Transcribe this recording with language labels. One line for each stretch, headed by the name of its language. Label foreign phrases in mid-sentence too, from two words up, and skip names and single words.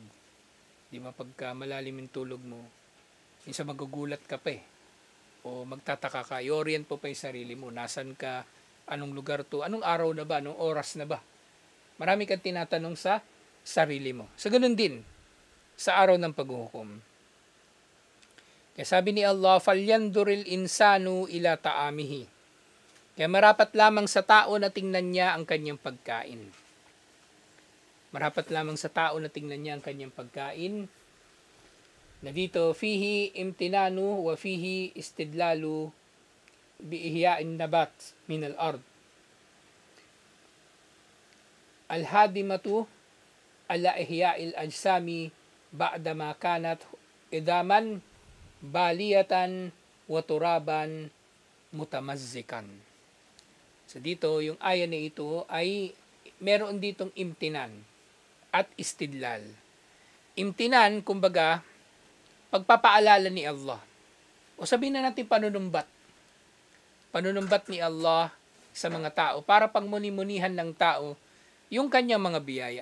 Filipino: Di ba, pagka malalim yung tulog mo, minsan magugulat ka pa o magtataka ka, i-orient po pa yung sarili mo, nasan ka, anong lugar to, anong araw na ba, anong oras na ba. Marami kang tinatanong sa sarili mo. So, ganun din sa araw ng paghuhukom. Kaya sabi ni Allah,
Arabic: "فلينظر الإنسان إلى طعامه."
Filipino: Kaya marapat lamang sa tao na tingnan niya ang kanyang pagkain. Marapat lamang sa tao na tingnan niya ang kanyang pagkain. Na dito,
Arabic: فيه امتنان وفيه استدلال بإحياء النبات من الأرض. الهادمة على إحياء الأجسام بعدما كانت عظاما بالية وترابا متمزقا.
Filipino: So dito, yung aya na ito ay meron ditong imtinan at istidlal. Imtinan, kumbaga, pagpapaalala ni Allah. O sabihin na natin panunumbat. Panunumbat ni Allah sa mga tao para pangmuni-munihan ng tao yung kanyang mga biyaya.